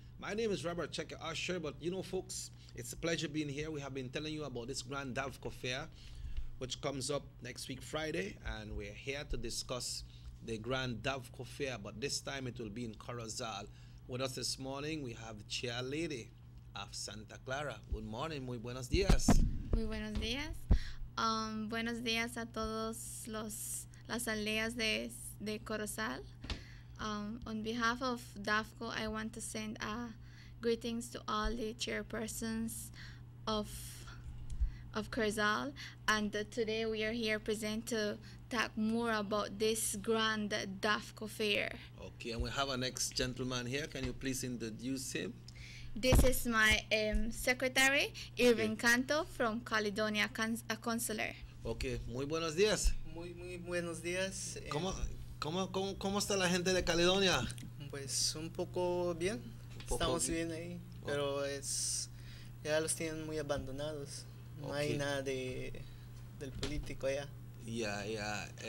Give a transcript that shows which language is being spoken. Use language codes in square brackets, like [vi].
[en] My name is Robert Checker Usher, but you know, folks, it's a pleasure being here. We have been telling you about this Grand Davco Fair, which comes up next week, Friday, and we're here to discuss the Grand Davco Fair, but this time it will be in Corozal. With us this morning, we have the chair lady of Santa Clara. Good morning, [es] muy buenos días. Muy buenos días. Buenos días a todos las aldeas de Corozal. [en] On behalf of DAFCO, I want to send greetings to all the chairpersons of Corozal, and today we are here present to talk more about this grand DAFCO fair. Okay, and we have our next gentleman here. Can you please introduce him? This is my secretary, Irving Canto, from Caledonia Consular. Okay, [es] muy buenos días. Muy buenos días. ¿Cómo está la gente de Caledonia? Pues un poco bien. Estamos bien ahí, pero ya los tienen muy abandonados. No hay nada del político allá. Ya.